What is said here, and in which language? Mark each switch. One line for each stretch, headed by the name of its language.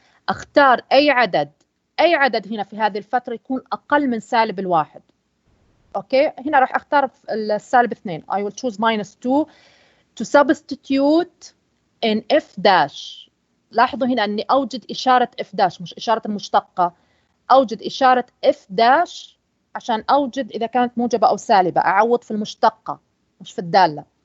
Arabic: اختار أي عدد هنا في هذه الفترة يكون أقل من سالب الواحد. أوكي، هنا راح أختار السالب 2.
English: I will choose minus 2 to substitute in f dash.
Arabic: لاحظوا هنا أني أوجد إشارة f dash مش إشارة المشتقة. أوجد إشارة f dash عشان أوجد إذا كانت موجبة أو سالبة. أعوض في المشتقة مش في الدالة.